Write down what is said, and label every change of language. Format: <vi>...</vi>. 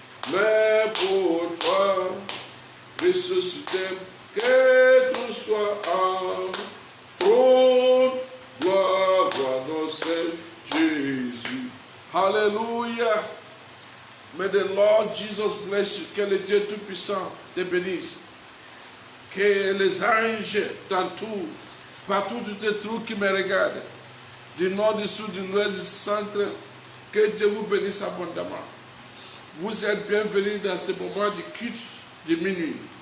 <fr>mais pour toi, ressuscité, que tout soit en trône, gloire, gloire, non, c'est Jésus. Hallelujah.</fr> <en>May the Lord Jesus bless you.</en> <fr>Que le Dieu Tout-Puissant te bénisse. Que les anges t'entourent. Partout où tu te trouves qui me regardent. Du nord, du sud, du l'ouest, du centre. Que Dieu vous bénisse abondamment. Vous êtes bienvenus dans ce moment du culte de minuit.</fr>